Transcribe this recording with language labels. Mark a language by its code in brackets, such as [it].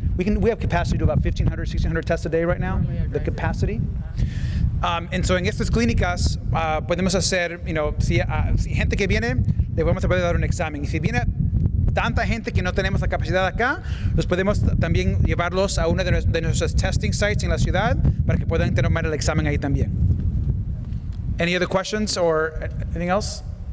[en] We have capacity to do about 1,500, 1,600 tests a day right now. The capacity. [es] En estas clínicas podemos hacer, si gente que viene, le vamos a poder dar un examen. Y si viene tanta gente que no tenemos la capacidad acá, los podemos también llevarlos a una de nuestras [en] testing sites [es] en la ciudad para que puedan tomar el examen ahí también. [en] Any other questions or anything else?